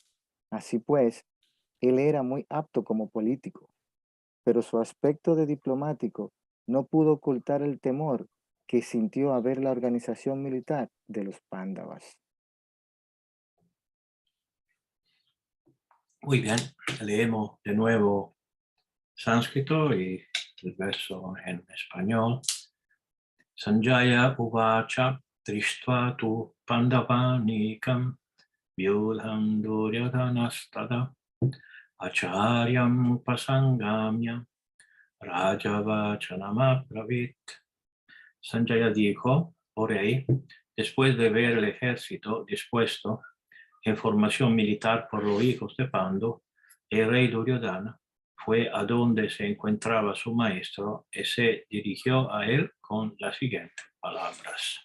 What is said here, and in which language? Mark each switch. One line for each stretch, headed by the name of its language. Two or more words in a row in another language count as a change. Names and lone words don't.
Spanish: Así pues, él era muy apto como político, pero su aspecto de diplomático no pudo ocultar el temor que sintió a ver la organización militar de los Pándavas. Muy bien, leemos de nuevo sánscrito y el verso en español.
Sanskrit: सञ्जय उवाच दृष्ट्वा तु पाण्डवानीकं व्यूढं दुर्योधनस्तदा आचार्यम् उपसङ्गम्य राजा वचनम् अब्रवीत्.
Spanish: Sanjaya dijo, oh rey, después de ver el ejército dispuesto en formación militar por los hijos de Pandu, el rey Duryodhana fue a donde se encontraba su maestro y se dirigió a él con las siguientes palabras.